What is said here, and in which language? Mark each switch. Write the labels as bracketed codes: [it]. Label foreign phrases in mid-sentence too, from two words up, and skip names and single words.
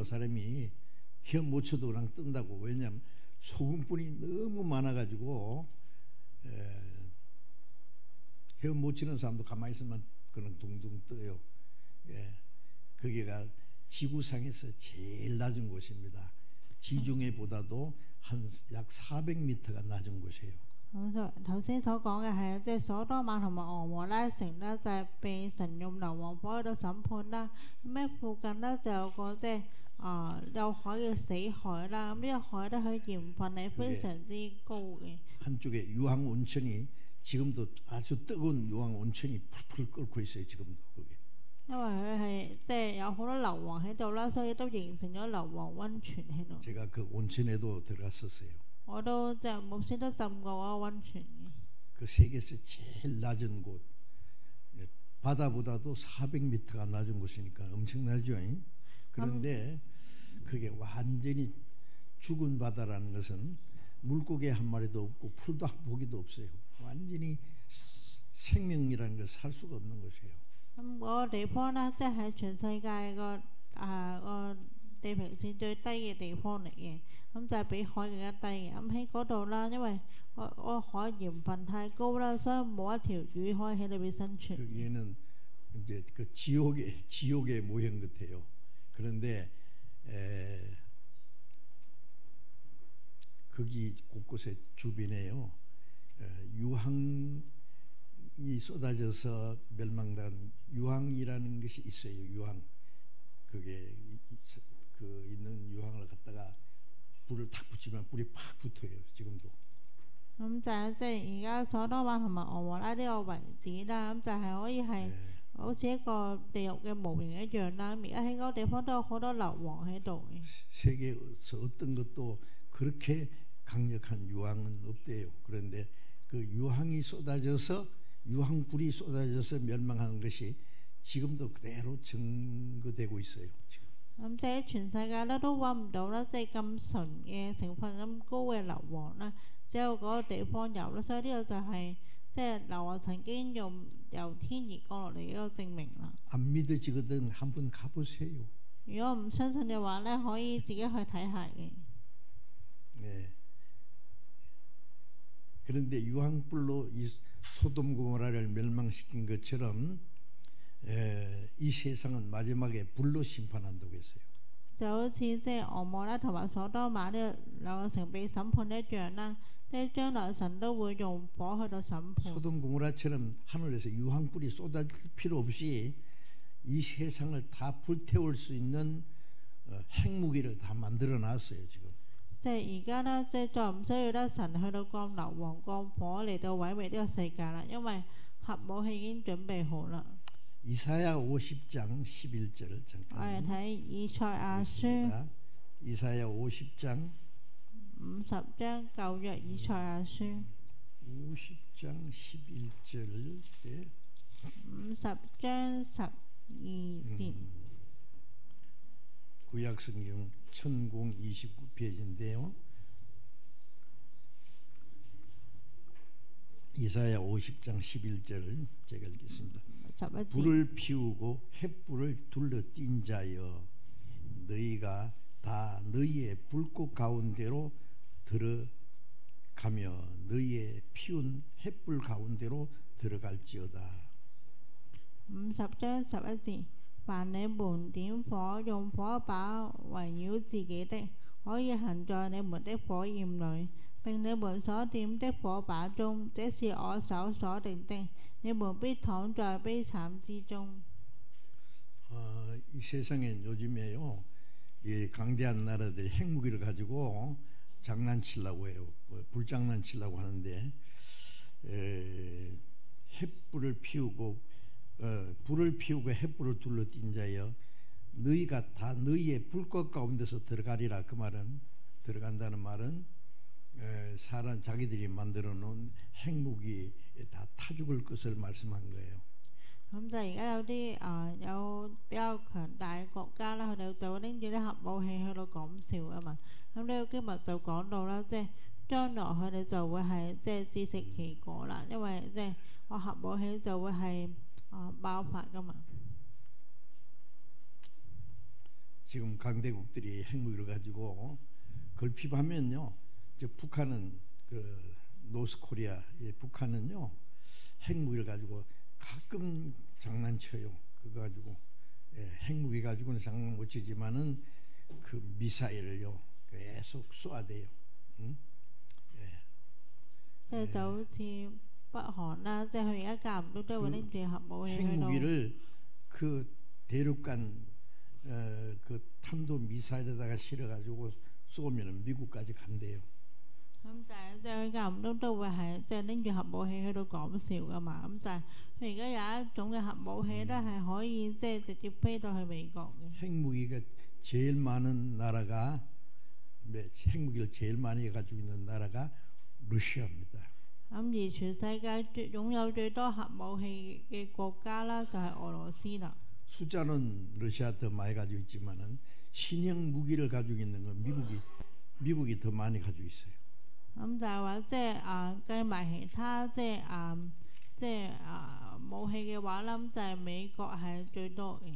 [ko] 사람이 헤엄 못 쳐도 그냥 뜬다고. 왜냐하면 소금뿐이 너무 많아가지고 헤엄 못 치는 사람도 가만히 있으면 그는 둥둥 떠요. 거기가 지구상에서 제일 낮은 곳입니다. 지중해보다도 한 약 400m가 낮은 곳이에요. [yue] 頭先所講嘅係即係所多瑪同埋俄摩拉城咧，就係被神用硫磺火去到審判啦。咁喺附近咧就有個即係有海嘅死海啦。咁呢個海咧佢鹽分係非常之高嘅。 [ko] 한쪽에 유황 온천이 지금도 아주 뜨거운 유황 온천이 풀풀 끓고 있어요. 지금도 그게. [yue] 因為佢係即係有好多硫磺喺度啦，所以都形成咗硫磺溫泉喺度。 [ko] 제가 그 온천에도 들어갔었어요. [yue] 我都即係牧師都浸過嗰個溫泉嘅。 [ko] 그 세계에서 제일 낮은 곳, 바다보다도 400m가 낮은 곳이니까 엄청나죠. 그런데 그게 완전히 죽은 바다라는 것은 물고기 한 마리도 없고 풀도 한 포기도 없어요. 완전히 생명이라는 것을 살 수가 없는 것이에요. [yue] 咁嗰個地方咧，即係喺全世界個地平線最低嘅地方嚟嘅，咁就係比海更加低嘅。咁喺嗰度啦，因為個海鹽分太高啦，所以冇一條魚可以喺裏邊生存。 [ko] 여기는 이제 그 지옥의 모형 같아요. 그런데 거기 곳곳에 주변에요 유황이 쏟아져서 멸망당한 유황이라는 것이 있어요. 유황 그게 그 있는 유황을 갖다가 불을 탁 붙이면 불이 팍 붙어요. 지금도. [yue] 咁就係即係而家所多瑪同埋俄摩拉呢個遺址啦，咁就係可以係好似一個地獄嘅模型一樣啦。而家喺嗰個地方都有好多硫磺喺度嘅。 [ko] 세계에서 어떤 것도 그렇게 강력한 유황은 없대요. 그런데 그 유황이 쏟아져서 유황불이 쏟아져서 멸망하는 것이 지금도 그대로 증거되고 있어요. 지금. [yue] 咁即係全世界咧都揾唔到啦，即係咁純嘅成分咁高嘅硫磺啦，只有嗰個地方有啦。所以呢個就係即係硫磺曾經由天而降落嚟嘅一個證明啦。 [ko] 안 믿어지거든 한번 가보세요. [yue] 如果唔相信嘅話咧，可以自己去睇下嘅。 [ko] 네. 그런데 유황불로 이 소돔 고모라를 멸망시킨 것처럼 이 세상은 마지막에 불로 심판한다고 했어요. [yue] 就好似即係俄摩拉同埋所多瑪呢兩個城被審判一樣啦，即係將來神都會用火去到審判。 [ko] 소돔 고모라처럼 하늘에서 유황불이 쏟아질 필요 없이 이 세상을 다 불태울 수 있는 핵무기를 다 만들어 놨어요. 지금. [yue] 即係而家咧，即係再唔需要咧神去到降硫磺、降火嚟到毀滅呢個世界啦，因為核武器已經準備好啦。 [ko] 이사야 50장 11절 [yue] 我哋 [ko] 잠깐 [yue] 睇以賽亞書 [ko] 이사야 50장 [yue] 50 章舊約以賽亞書 [ko] 50장 11절 [yue] 50 章12節。 [ko] 구약성경 1029페이지인데요. 이사야 50장 11절을 제가 읽겠습니다. 불을 피우고 횃불을 둘러 띈 자여 너희가 다 너희의 불꽃 가운데로 들어가며 너희의 피운 횃불 가운데로 들어갈지어다. [yue] 50 章11節，凡你們點火，用火把圍繞自己的，可以行在你們的火焰裏，並你們所點的火把中，這是我手所定的，你們必躺在悲慘之中。 [ko] 이 세상엔 요즘에요, 이 강대한 나라들이 핵무기를 가지고 장난치려고 해요. 불장난치려고 하는데 횃불을 피우고 불을 피우고 횃불을 둘러 띈 자여 너희가 다 너희의 불꽃 가운데서 들어가리라. 그 말은 들어간다는 말은 사람 자기들이 만들어 놓은 핵무기에 다 타 죽을 것을 말씀한 거예요. [yue] 咁就而家有啲有比較強大嘅國家啦，佢哋就會拎住啲核武器去到講笑啊嘛。咁呢個經文就講到啦，即係將來佢哋就會係即係自食其果啦，因為即係個核武器就會係爆發噶嘛。 [ko] 지금 강대국들이 핵무기를 가지고 결핍하면요, 북한은 그 노스코리아, 북한은요 핵무기를 가지고 가끔 장난쳐요. 그거 가지고 핵무기 가지고는 장난 못 치지만은 그 미사일을요 계속 쏘아대요. 응? [yue] 即係就好似北韓啦，即係佢而家間唔中都會拎住核武器去到。 [ko] 핵무기를 그 대륙간 그 탄도 미사일에다가 실어가지고 쏘면은 미국까지 간대요. [yue] 咁就係即係佢間唔中都會係即係拎住核武器去到講笑噶嘛。咁就係佢而家有一種嘅核武器咧，係可以即係直接飛到去美國嘅。 [ko] 핵무기가 제일 많은 나라가 핵무기를 제일 많이 가지고 있는 나라가 러시아입니다. [yue] 咁而全世界擁有最多核武器嘅國家啦，就係俄羅斯啦。 [ko] 숫자는 러시아 더 많이 가지고 있지만은 신형 무기를 가지고 있는 건 미국이 더 많이 가지고 있어요. [yue] 咁就係話即係計埋其他即係武器嘅話啦，咁就係美國係最多嘅。